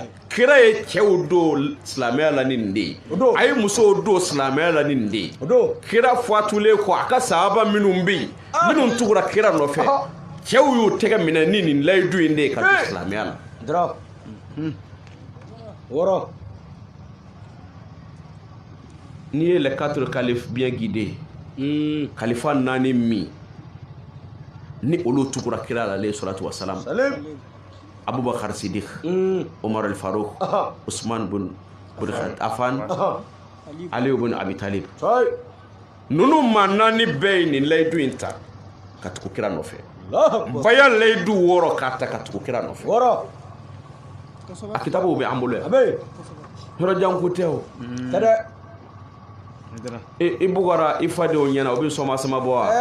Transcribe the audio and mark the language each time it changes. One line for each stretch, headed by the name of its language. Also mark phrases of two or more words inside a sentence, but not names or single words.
Bambara: kira ye cɛw don silamɛya la ni nin de ye a ye musow don silamɛya la ni nin de ye kira fatulen kɔ a ka sahaba minnu bɛ yen minnu tugura kira nɔfɛ cɛw y'u tɛgɛ minɛ ni nin layidu in de ye ka don silamɛya la dra woro n'i ye
French: les 4 califes bien guidés
Bambara: kalifa 4 min ni olu tugura kira la
Arabic: عليه الصلاة والسلام
Bambara: Abubakar Siddiq Omar al-Farouk Usman bin Affan Ali ibn Abi Talib nunu ma 4 bɛɛ ye nin layidu in ta ka tugu kira nɔfɛ baya layidu 6 k'a ta ka tugu kira nɔfɛ a kitabu bɛ an bolo yan yɔrɔ jan ko tɛ o i bugara i fadenw ɲɛna o bɛ sɔma sama bɔ wa